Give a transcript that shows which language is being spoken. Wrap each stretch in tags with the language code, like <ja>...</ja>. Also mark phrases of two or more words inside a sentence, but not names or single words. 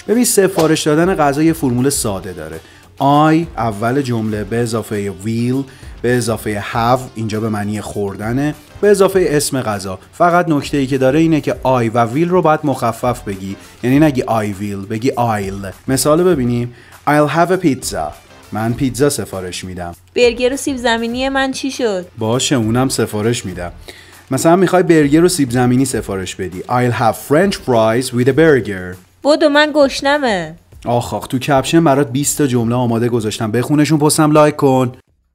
<fa>ببین سفارش دادن غذا یه فرمول ساده داره. I اول جمله به اضافه will به اضافه have، اینجا به معنی خوردنه، به اضافه اسم غذا. فقط نکته ای که داره اینه که I و will رو باید مخفف بگی، یعنی نگی</fa> <en>I will،</en> <fa>بگی I'll. مثال ببینیم</fa> <en>I'll have a pizza،</en> <fa>من پیتزا سفارش میدم. برگر و سیب زمینی من چی شد؟ باشه اونم سفارش میدم. مثلا میخوای برگر و سیب زمینی سفارش بدی</fa> <en>I'll have french fries with a burger.</en> <fa>بدو من گشنمه. آخ تو کپشن برات 20 تا جمله آماده گذاشتم، بخونشون پستم لایک کن.</fa>